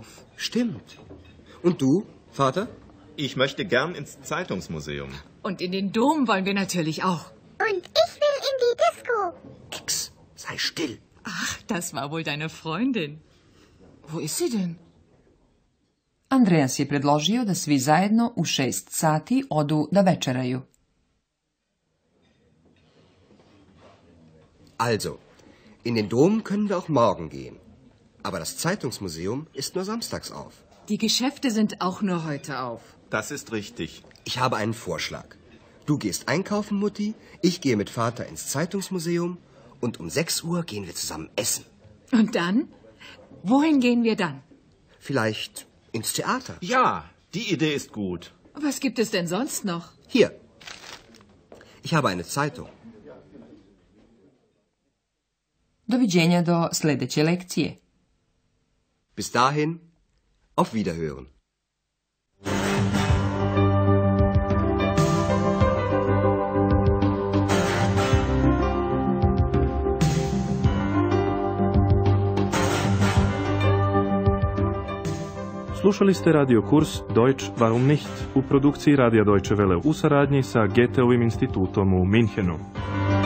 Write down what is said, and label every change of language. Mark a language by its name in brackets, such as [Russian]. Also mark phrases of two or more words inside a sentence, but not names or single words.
[German] Stimmt. Und du, Vater? Ich möchte gern ins Zeitungsmuseum. Und in den Dom wollen wir natürlich auch. Und ich will in die Disco. Ex, sei still. Ach, das war wohl deine Freundin. Wo ist sie denn? [Serbian] Andreas je predložio da svi zajedno u 6 sati odu da večeraju. [German] Also, in den Dom können wir auch morgen gehen. Aber das Zeitungsmuseum ist nur samstags auf. Die Geschäfte sind auch nur heute auf. Das ist richtig. Ich habe einen Vorschlag. Du gehst einkaufen, Mutti, ich gehe mit Vater ins Zeitungsmuseum und um 6 Uhr gehen wir zusammen essen. Und dann? Wohin gehen wir dann? Vielleicht ins Theater. Ja, die Idee ist gut. Was gibt es denn sonst noch? Hier. Ich habe eine Zeitung. [Serbian] Doviđenja do sljedeće lekcije. [German] Bis dahin, auf Wiederhören. [Serbian] Slušali ste radio kurs Deutsch warum nicht u produkciji Radija Deutsche Welle u saradnji sa Goetheovim institutom u Minhenu.